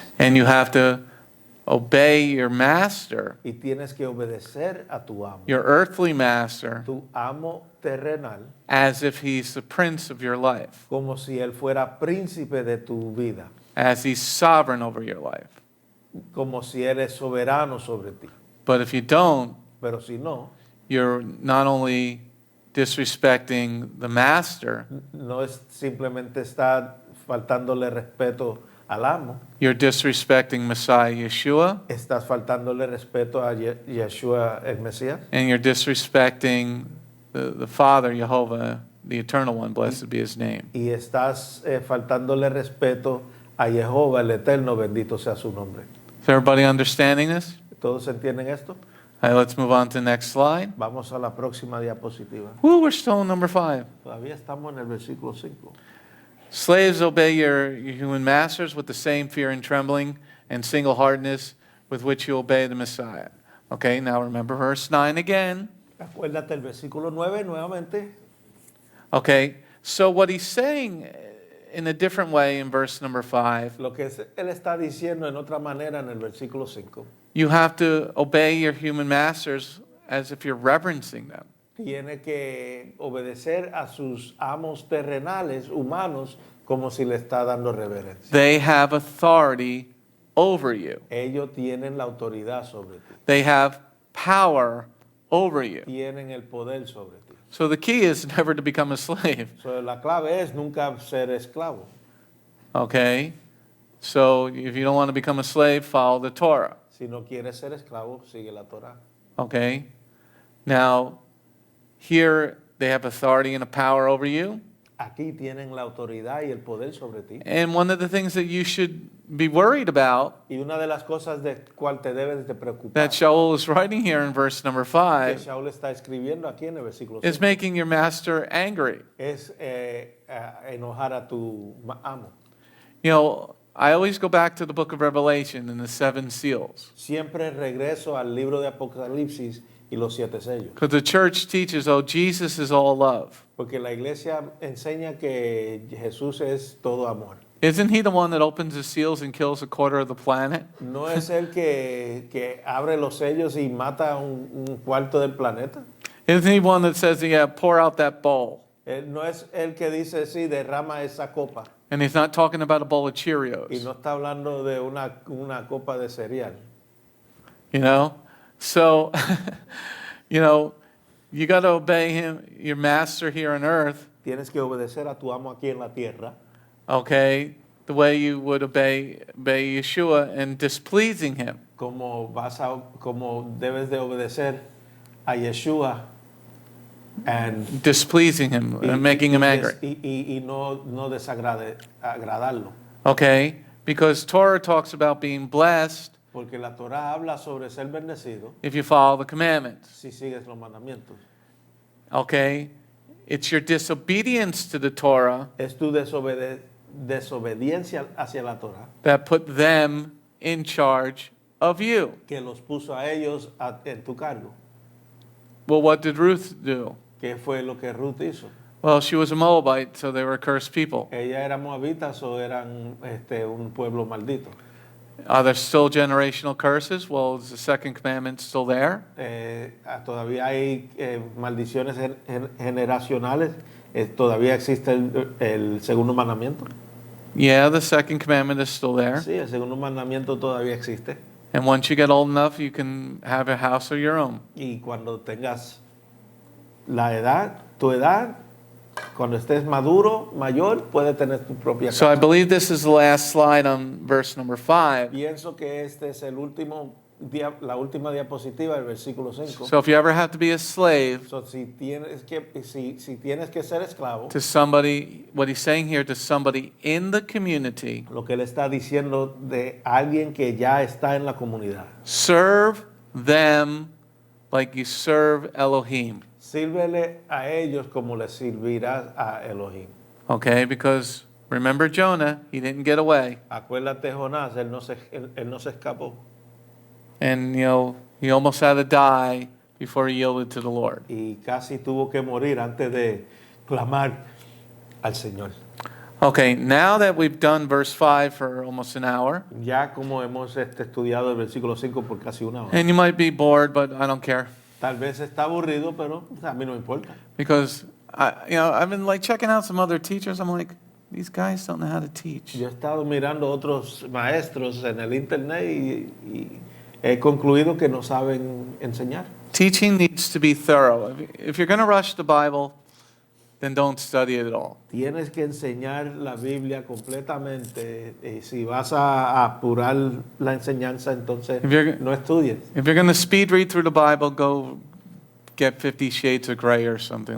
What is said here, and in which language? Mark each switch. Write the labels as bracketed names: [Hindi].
[English] And you have to obey your master, [Spanish] Y tienes que obedecer a tu amo. [English] your earthly master, [Spanish] Tu amo terrenal, [English] as if he's the prince of your life, [Spanish] como si él fuera príncipe de tu vida, [English] as he's sovereign over your life. [Spanish] como si él es soberano sobre ti. [English] But if you don't, [Spanish] Pero si no, [English] you're not only disrespecting the master, [Spanish] no es simplemente estar faltándole respeto al amo, [English] you're disrespecting Messiah Yeshua, [Spanish] estás faltándole respeto a Yeshua el Mesías, [English] and you're disrespecting the Father, Jehovah, the Eternal One, blessed be his name. [Spanish] y estás faltándole respeto a Jehová el Eterno, bendito sea su nombre. [English] Is everybody understanding this? [Spanish] ¿Todos entienden esto? [English] All right, let's move on to the next slide. [Spanish] Vamos a la próxima diapositiva. [English] Woo, we're still in number 5. [Spanish] Todavía estamos en el versículo 5. [English] Slaves, obey your human masters with the same fear and trembling and single-heartedness with which you obey the Messiah. Okay, now remember verse 9 again. [Spanish] Acuérdate el versículo 9 nuevamente. [English] Okay, so what he's saying in a different way in verse number 5, [Spanish] Lo que él está diciendo en otra manera en el versículo 5. [English] you have to obey your human masters as if you're reverencing them. [Spanish] Tiene que obedecer a sus amos terrenales, humanos, como si le está dando reverencia. [English] They have authority over you. [Spanish] Ellos tienen la autoridad sobre ti. [English] They have power over you. [Spanish] Tienen el poder sobre ti. [English] So the key is never to become a slave. [Spanish] So, la clave es nunca ser esclavo. [English] Okay? So if you don't want to become a slave, follow the Torah. [Spanish] Si no quieres ser esclavo, sigue la Torah. [English] Okay? Now, here they have authority and a power over you. [Spanish] Aquí tienen la autoridad y el poder sobre ti. [English] And one of the things that you should be worried about, [Spanish] Y una de las cosas de cual te debes de preocupar, [English] that Shaul is writing here in verse number [Spanish] que 5, Shaul está escribiendo aquí en el versículo [English] is 5, making your master angry. [Spanish] es enojar a tu amo. [English] You know, I always go back to the book of Revelation and the 7 seals. [Spanish] Siempre regreso al libro de Apocalipsis y los 7 sellos. [English] Because the church teaches, oh, Jesus is all love. [Spanish] Porque la iglesia enseña que Jesús es todo amor. [English] Isn't he the one that opens the seals and kills a quarter of the planet? [Spanish] ¿No es él que abre los sellos y mata un cuarto del planeta? [English] Isn't he one that says, yeah, pour out that bowl? [Spanish] No es él que dice, sí, derrama esa copa. [English] And he's not talking about a bowl of [Spanish] Y [English] Cheerios. [Spanish] no está hablando de una copa de cereal. [English] You know? So, you know, you got to obey him, your master here on earth, [Spanish] Tienes que obedecer a tu amo aquí en la tierra, [English] okay, the way you would obey Yeshua and displeasing him. [Spanish] como debes de obedecer a Yeshua and [English] Displeasing him and making him angry. [Spanish] y no agradarlo. [English] Okay? Because Torah talks about being blessed [Spanish] Porque la Torah habla sobre ser bendecido [English] if you follow the commandments. [Spanish] si sigues los mandamientos. [English] Okay? It's your disobedience to the Torah [Spanish] Es tu desobediencia hacia la Torah [English] that put them in charge of you. [Spanish] que los puso a ellos en tu cargo. [English] Well, what did Ruth do? [Spanish] ¿Qué fue lo que Ruth hizo? [English] Well, she was a Moabite, so they were cursed people. [Spanish] ¿Ella era moabitas o eran un pueblo maldito? [English] Are there still generational curses? Well, is the second commandment still there? [Spanish] Todavía hay maldiciones generacionales. Todavía existe el segundo mandamiento. [English] Yeah, the second commandment is still there. [Spanish] Sí, el segundo mandamiento todavía existe. [English] And once you get old enough, you can have a house of your own. [Spanish] Y cuando tengas tu edad, cuando estés mayor, puedes tener tu propia [English] So I [Spanish] casa. [English] believe this is the last slide on verse number 5. [Spanish] Pienso que este es la última diapositiva del versículo 5. [English] So if you ever have to be a slave [Spanish] So, si tienes que ser esclavo, [English] to somebody, what he's saying here, to somebody in the community, [Spanish] lo que él está diciendo de alguien que ya está en la comunidad, [English] serve them like you serve Elohim. [Spanish] sírvele a ellos como le servirás a Elohim. [English] Okay, because remember Jonah, he didn't get away. [Spanish] Acuérdate, Jonás, él no se escapó [English] And, you know, he almost had to die before he yielded to the Lord. [Spanish] y casi tuvo que morir antes de clamar al Señor. [English] Okay, now that we've done verse 5 for almost an hour, [Spanish] Ya como hemos estudiado el versículo 5 por casi una hora. [English] and you might be bored, but I don't care. [Spanish] Tal vez está aburrido, pero a mí no me importa. [English] Because, I've been like checking out some other teachers. I'm like, these guys don't know how to teach. [Spanish] Yo he estado mirando otros maestros en el internet y he concluido que no saben enseñar. [English] Teaching needs to be thorough. If you're going to rush the Bible, then don't study it at all. [Spanish] Tienes que enseñar la Biblia completamente. Y si vas a apurar la enseñanza, entonces [English] If you're- [Spanish] no estudies. [English] If you're going to speed read through the Bible, go get 50 Shades of Grey or something